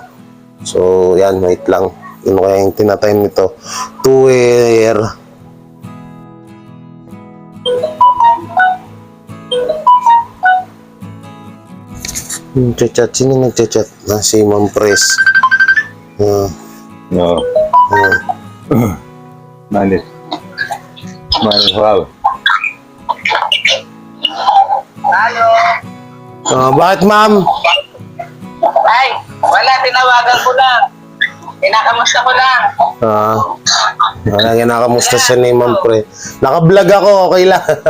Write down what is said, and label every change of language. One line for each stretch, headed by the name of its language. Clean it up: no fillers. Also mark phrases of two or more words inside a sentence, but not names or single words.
Filipino: So, yan, wait lang. Ano kaya yung tinatime nito? Tuwer. Chat. Sino nagchat-chat? Si Ma'am Pres.
German: Ja. Meine Frau.
Filipino: Bakit, ma'am? Ay, wala, tinawagan ko lang. Kinakamusta ko lang. Wala, kinakamusta siya ni Ma'am Pre. Naka-vlog ako, okay lang.